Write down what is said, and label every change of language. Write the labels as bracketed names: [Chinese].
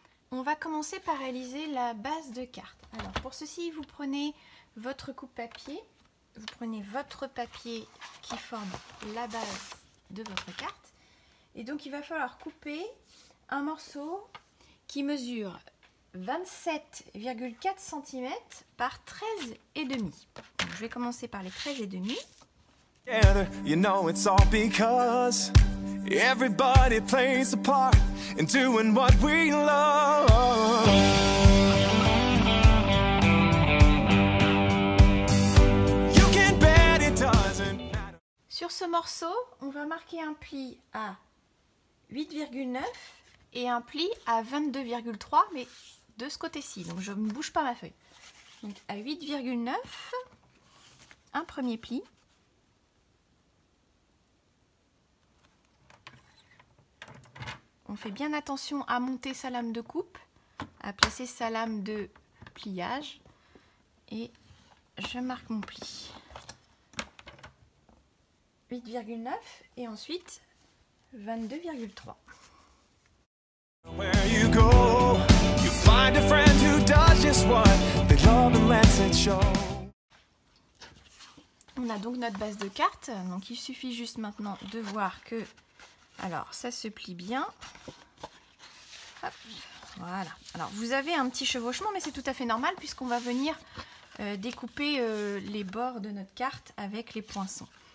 [French] On va commencer par réaliser la base de carte. Alors pour ceci, vous prenez votre coupe-papier, vous prenez votre papier qui forme la base de votre carte. Et donc il va falloir couper un morceau qui mesure 27,4 cm par 13,5 cm. Je vais commencer par les 13,5 cm. [English] Together, you know it's all because everybody plays a part in doing what we love. You can bet it doesn't matter. [French] Sur ce morceau, on va marquer un pli à 8,9 et un pli à 22,3, mais de ce côté-ci. Donc je ne bouge pas ma feuille. Donc à 8,9, un premier pli. On fait bien attention à monter sa lame de coupe, à placer sa lame de pliage. Et je marque mon pli. 8,9 et ensuite 22,3. [English] Where you go, you find a friend who does just what they love and lets it show. [French] On a donc notre base de carte, donc il suffit juste maintenant de voir que, alors ça se plie bien. Hop, voilà. Alors vous avez un petit chevauchement, mais c'est tout à fait normal puisqu'on va venir découper les bords de notre carte avec les poinçons.